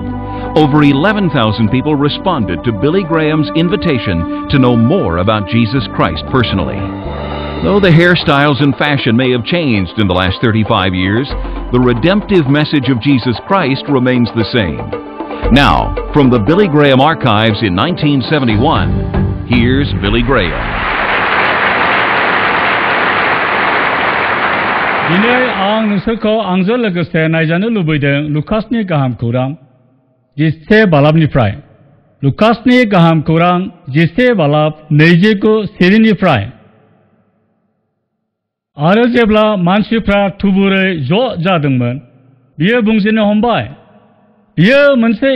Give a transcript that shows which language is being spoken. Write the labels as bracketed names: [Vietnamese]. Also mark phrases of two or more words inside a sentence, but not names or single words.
[English] Over 11,000 people responded to Billy Graham's invitation to know more about Jesus Christ personally. Though the hairstyles and fashion may have changed in the last 35 years, the redemptive message of Jesus Christ remains the same. Now, from the Billy Graham archives in 1971, here's Billy Graham. [Bodo] दिनै आं नोंसोरखौ आंजों लोगोसे नायजानो लुबैदों लुकासनि गाहाम खौरां 10 बालाबनिफ्राय लुकासनि गाहाम खौरां 10 बालाब 29 सिरिनिफ्राय आरो जेब्ला मानसिफ्रा थुबुरै ज' जादोंमोन बियो बुंजेननो हमबाय बियो मोनसे